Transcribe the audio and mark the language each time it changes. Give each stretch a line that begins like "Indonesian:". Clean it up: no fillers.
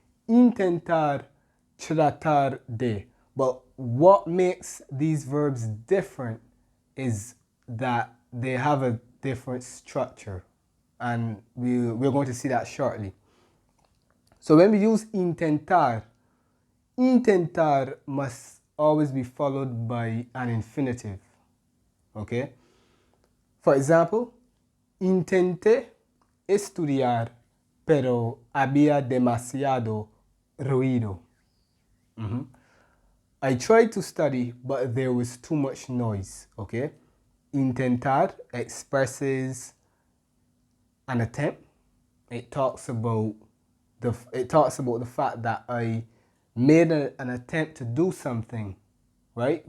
English: Intentar, tratar de. But what makes these verbs different is that they have a different structure. And we're going to see that shortly. So when we use intentar, intentar must always be followed by an infinitive. Okay? For example,
Spanish: intenté estudiar, pero había demasiado ruido.
English: I tried to study, but there was too much noise. Okay? Intentar expresses an attempt. It talks about the fact that I made an attempt to do something, right?